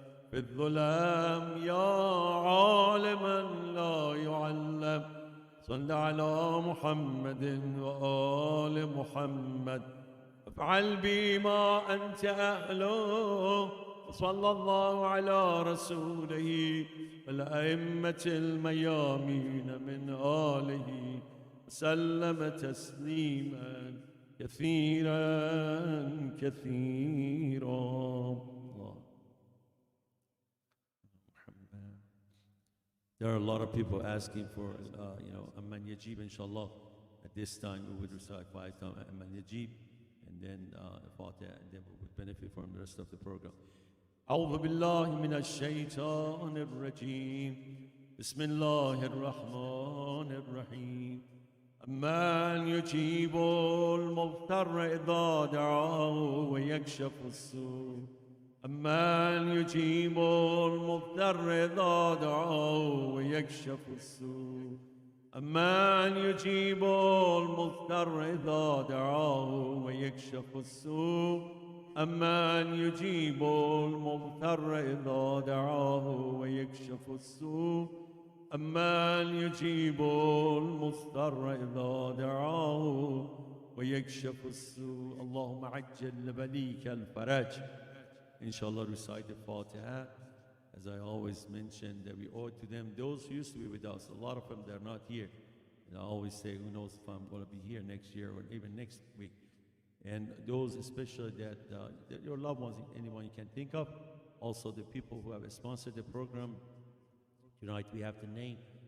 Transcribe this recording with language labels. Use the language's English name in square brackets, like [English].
[Arabic] في الظلام يا عالما لا يعلم صل على محمد وآل محمد افعل بي ما أنت أهله صلى الله على رسوله والأئمة الميامين من آله وسلم تسليما كثيرا كثيرا. [English] There are a lot of people asking for, Amman Yajib, inshallah. At this time, we would recite 5 times Amman Yajib, and then Fatiha, and then we would benefit from the rest of the program. [Arabic] أعوذ بالله من الشيطان الرجيم بسم الله الرحمن الرحيم أمن يجيب المضطر إذا دعاه ويكشف السوء أمن يجيب المضطر إذا دعاه ويكشف السوء أمن يجيب المضطر إذا دعاه ويكشف السوء أمن يجيب المضطر إذا دعاه ويكشف السوء أمن يجيب المضطر إذا دعاه ويكشف السوء اللهم عجل لبليك الفرج. [English] Inshallah, recite the Fatiha. As I always mention, that we owe it to them. Those who used to be with us, a lot of them, they're not here. And I always say, who knows if I'm going to be here next year or even next week. And those especially that your loved ones, anyone you can think of. Also the people who have sponsored the program. Tonight we have the name.